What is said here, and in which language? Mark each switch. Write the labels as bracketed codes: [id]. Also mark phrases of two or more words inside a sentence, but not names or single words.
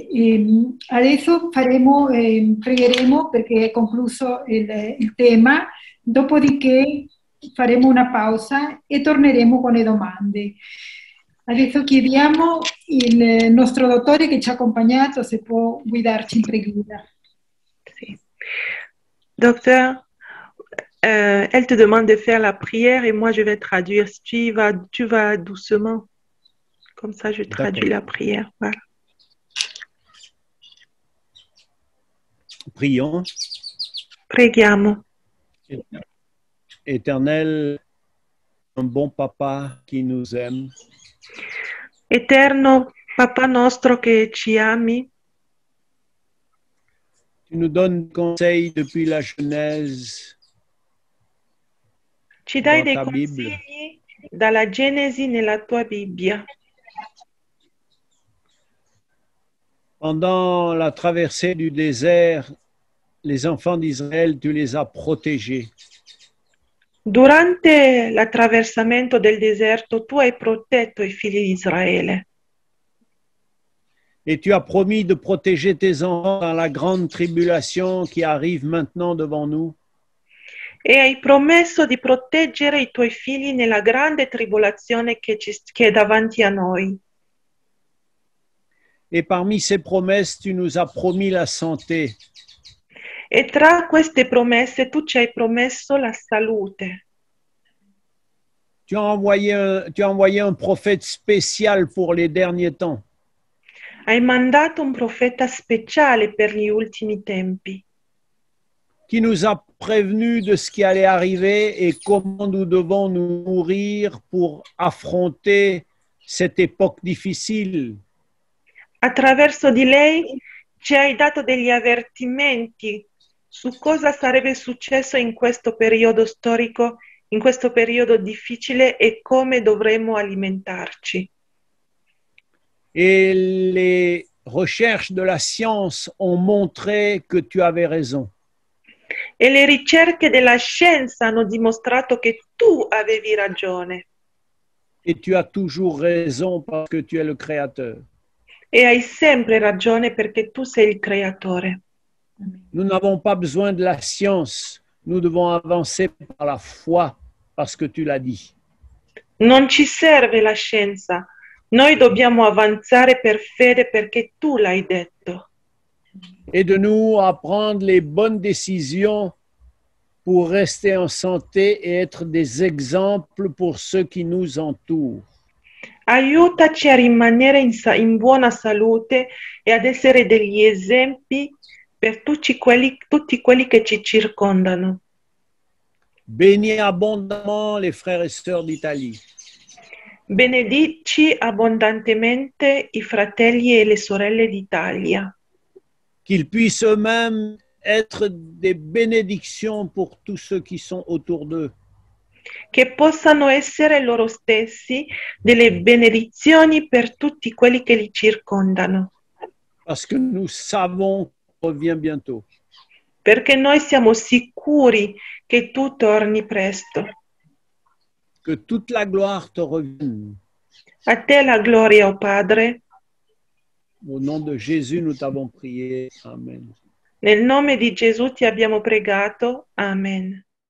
[it] Adesso pregheremo perché è concluso il tema, dopodiché faremo una pausa e torneremo con le domande. Adesso chiediamo il nostro dottore che ci ha accompagnato se può guidarci in preghiera. Sì. [fr] Docteur, elle te demande de faire la prière et moi je vais traduire. Tu vas doucement. Comme ça, je traduis la prière. Voilà. Prions. [it] Preghiamo. [fr] Éternel, un bon papa qui nous aime. [it] Eterno Papà nostro che ci ami, [fr] Tu nous donnes conseil depuis la Genèse [it] ci dai [fr] dans [it] dei [fr] ta Bible. [it] consigli dalla Genesi nella tua Bibbia. [fr] Pendant la traversée du désert, les enfants d'Israël, tu les as protégés. [it] Durante l'attraversamento del deserto tu hai protetto i figli di Israele [fr] Et tu as promis de protéger tes enfants dans la grande tribulation qui arrive maintenant devant nous. [it] e hai promesso di proteggere i tuoi figli nella grande tribolazione che è davanti a noi. [fr] Et parmi ces promesses, tu nous as promis la santé. [it] E tra queste promesse tu ci hai promesso la salute. [fr] Tu as envoyé un prophète spécial pour les derniers temps. [it] Hai mandato un profeta speciale per gli ultimi tempi, [fr] Qui nous a prévenus de ce qui allait arriver et comment nous devons nous nourrir pour affronter cette époque difficile. [it] attraverso di lei ci hai dato degli avvertimenti su cosa sarebbe successo in questo periodo storico, in questo periodo difficile e come dovremmo alimentarci. [fr] Et les recherches de la science ont montré que tu avais raison. [it] E le ricerche della scienza hanno dimostrato che tu avevi ragione [fr] Et tu as toujours raison parce que tu es le créateur. e hai sempre ragione perché tu sei il creatore. Nous n'avons pas besoin de la science. Nous devons avancer par la foi parce que tu l'as dit. [it] Non ci serve la scienza, noi dobbiamo avanzare per fede perché tu l'hai detto. [fr] Aide-nous à prendre les bonnes décisions pour rester en santé et être des exemples pour ceux qui nous entourent. [it] Aiutaci a rimanere in buona salute e ad essere degli esempi per tutti quelli che ci circondano. [fr] Bénis abondamment les frères et sœurs d'Italie. [it] Benedici abbondantemente i fratelli e le sorelle d'Italia, [fr] Qu'ils puissent eux-mêmes être des bénédictions pour tous ceux qui sont autour d'eux. [it] che possano essere loro stessi delle benedizioni per tutti quelli che li circondano, [fr] Parce que nous savons qu'il revient bientôt. [it] perché noi siamo sicuri che tu torni presto. [fr] Que toute la gloire te revienne. [it] A te la gloria, o Padre. [fr] Au nom de Jésus, nous t'avons prié. Amen. [it] Nel nome di Gesù ti abbiamo pregato. Amen.